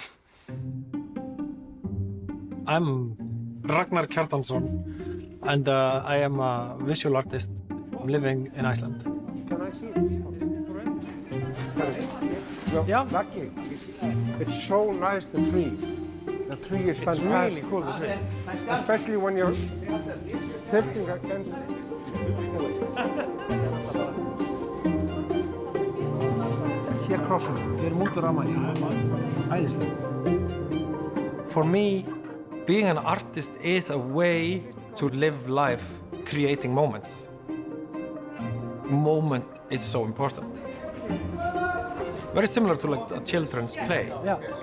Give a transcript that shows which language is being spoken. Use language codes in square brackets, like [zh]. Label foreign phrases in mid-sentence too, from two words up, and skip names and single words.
[en] I'm Ragnar Kjartansson, and I am a visual artist living in Iceland. Can I see it? Yeah. Lucky. It's so nice, the tree. The tree is fantastic. It's really cool, the tree. Especially when you're tilting against it. [is] Hér krossum, hér út úr rammanni. Æðislega. [en] For me, being an artist is a way to live life creating moments. Moment is so important. Very similar to like a children's play. Yeah.